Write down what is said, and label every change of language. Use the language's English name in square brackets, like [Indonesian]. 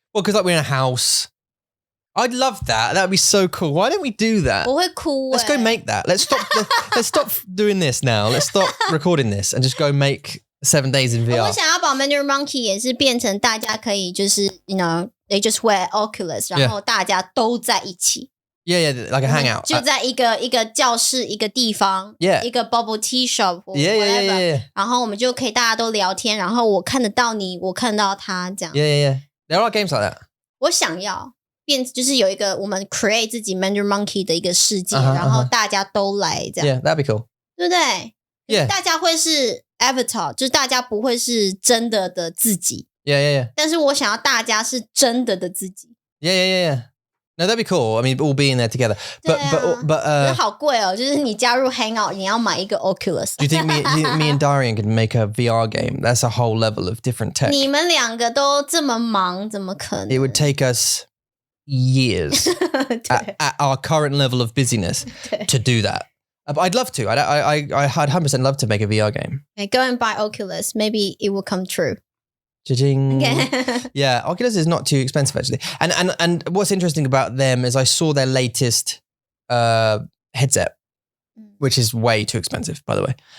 [English] Well, because we're in a house. I'd love that. That'd be so cool. Why don't we do that? [Chinese] 我会哭。 [English] Let's go make that. Let's stop doing this now. Let's stop recording this and just go make 7 days in VR. [Chinese] 我想要把 Mandarin Monkey 也是变成大家可以就是 [English] they just wear Oculus， [Chinese] 然后大家都在一起。 [English] Yeah, like a hangout. [Chinese] 就在一个教室一个地方， 一个 [English] bubble tea shop， Yeah. [Chinese] 然后我们就可以大家都聊天，然后我看得到你，我看到他这样。 [English] Yeah. There are games like that. [Chinese] 我想要就是有一个我们 create 自己 Mandarin Monkey 的一个世界，然后大家都来这样。 [English] Yeah, that'd be cool. [Chinese] 对不对 [English] ？Yeah. [Chinese] 大家会是 avatar， 就是大家不会是真的自己。 [English] Yeah. [Chinese] 但是我想要大家是真的自己。 [English] Yeah. No, that'd be cool. I mean, all being there together. But [Chinese] 好贵哦，就是你加入 Hangout， 你要買一個 Oculus。 [English] Do you think me and Darian could make a VR game? That's a whole level of different tech. [Chinese] 你們兩個都這麼忙，怎麼可能？ [English] It would take us years at our current level of busyness to do that. But I'd love to. I'd 100% love to make a VR game. Okay, go and buy Oculus. Maybe it will come true. Cha-ching. Yeah, Oculus is not too expensive actually. And what's interesting about them is I saw their latest headset, which is way too expensive, by the way.